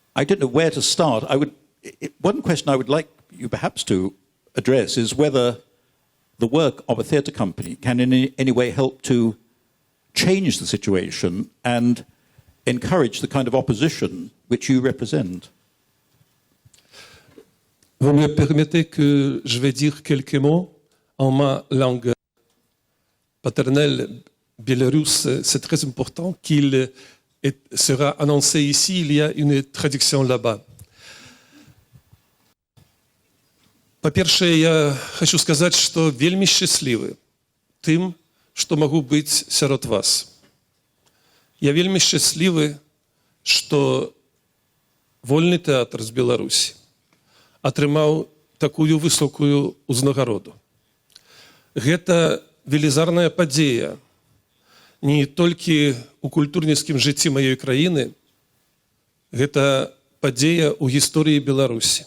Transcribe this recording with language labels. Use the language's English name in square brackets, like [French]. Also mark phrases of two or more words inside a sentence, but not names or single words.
[English] I don't know where to start. One question I would like you perhaps to address is whether the work of a theatre company can in any way help to change the situation and encourage the kind of opposition which you represent. [French] Vous me permettez que je vais dire quelques mots en ma langue paternelle biélorusse. C'est très important qu'il sera annoncé ici. Il y a une traduction là-bas. [Belarusian] По-перше, я хочу сказать, что вельми счастливы тым, что могу быть сярод вас. Я вельми счастливы, что вольны тэатр з Беларусі атрымаў такую высокую узнагароду. Гэта велізарная падзея не толькі ў культурніцкім жыцці маёй краіны, гэта падзея ў гісторыі Беларусі.